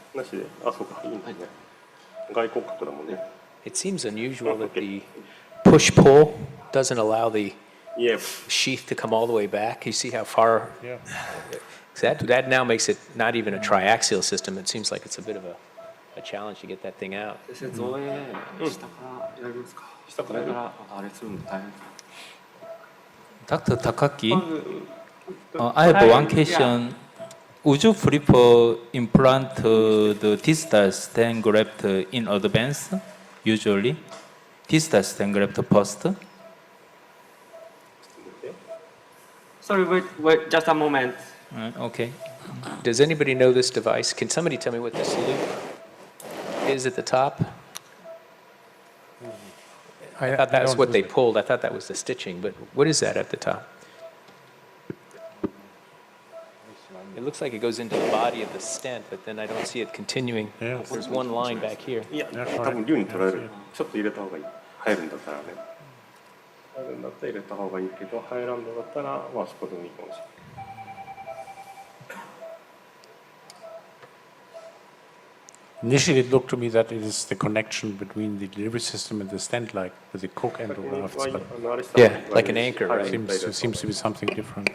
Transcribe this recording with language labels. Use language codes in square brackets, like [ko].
[ja] なしで。あ、そうか。いいんだね。外骨格だもんね。 [en] It seems unusual that the push-pull doesn't allow the Yeah. sheath to come all the way back. You see how far? Yeah. That now makes it not even a triaxial system. It seems like it's a bit of a challenge to get that thing out. [ja] 先生、造影下からやりますか。下からやる？上からあれするの大変です。 [en] Dr. Takagi, I have one question. Would you prefer implant the distal stent graft in advance, usually? Distal stent graft first? Sorry, wait, just a moment. Okay. Does anybody know this device? Can somebody tell me what this loop is at the top? I thought that's what they pulled. I thought that was the stitching, but what is that at the top? It looks like it goes into the body of the stent, but then I don't see it continuing. Yeah. There's one line back here. [ja] いや、多分竜に取られる。ちょっと入れた方がいい。入るんだったらね。入るんだったら入れた方がいいけど、入らんのだったら、まあそこでもいいかもしれない。 [en] Initially, it looked to me that it is the connection between the delivery system and the stent, like with the Cook endografts, but Yeah, like an anchor, right? seems to be something different.